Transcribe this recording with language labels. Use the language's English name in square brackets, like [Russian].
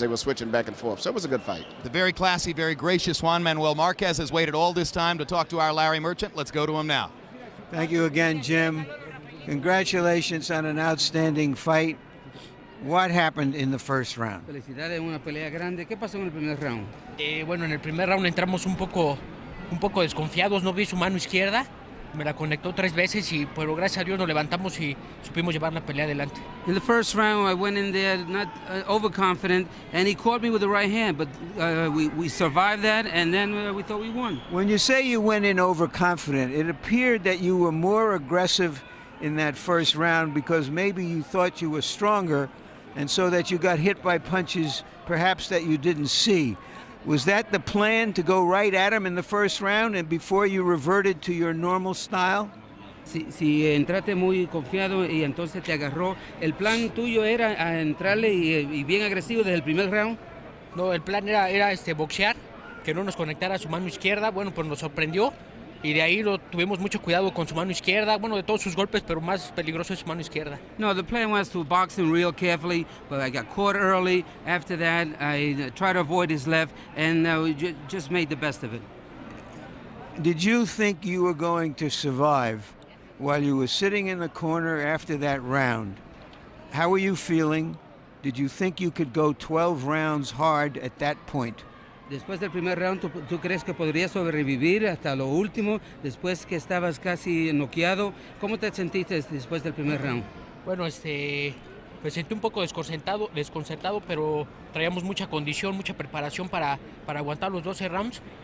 [English] They were switching back and forth. So it was a good fight. The very classy, very gracious Juan Manuel Marquez has waited all this time to talk to our Larry Merchant. Let's go to him now. Thank you again, Jim. Congratulations on an outstanding fight. What happened in the first round? [Spanish] Felicidades, una pelea grande. ¿Qué pasó en el primer round? Bueno, en el primer round entramos un poco desconfiados. No vi su mano izquierda. Me la conectó 3 veces, pero gracias a Dios nos levantamos y supimos llevar la pelea adelante. [English] In the first round, I went in there not overconfident, and he caught me with the right hand, but we survived that, and then we thought we won. When you say you went in overconfident, it appeared that you were more aggressive in that first round because maybe you thought you were stronger, and so that you got hit by punches perhaps that you didn't see. Was that the plan, to go right at him in the first round and before you reverted to your normal style? [Spanish] Si entraste muy confiado y entonces te agarró, ¿el plan tuyo era entrarle y bien agresivo desde el primer round? No, el plan era boxear, que no nos conectara su mano izquierda. Bueno, pues nos sorprendió y de ahí tuvimos mucho cuidado con su mano izquierda. Bueno, de todos sus golpes, pero más peligroso es su mano izquierda. [English] No, the plan was to box him real carefully, but I got caught early. After that, I tried to avoid his left, and we just made the best of it. Did you think you were going to survive while you were sitting in the corner after that round? How were you feeling? Did you think you could go 12 rounds hard at that point? [Spanish] Después del primer round, ¿tú crees que podrías sobrevivir hasta lo último, después que estabas casi noqueado? ¿Cómo te sentiste después del primer round? Bueno, me sentí un poco desconcertado, pero traíamos mucha condición, mucha preparación para aguantar los 12 rounds.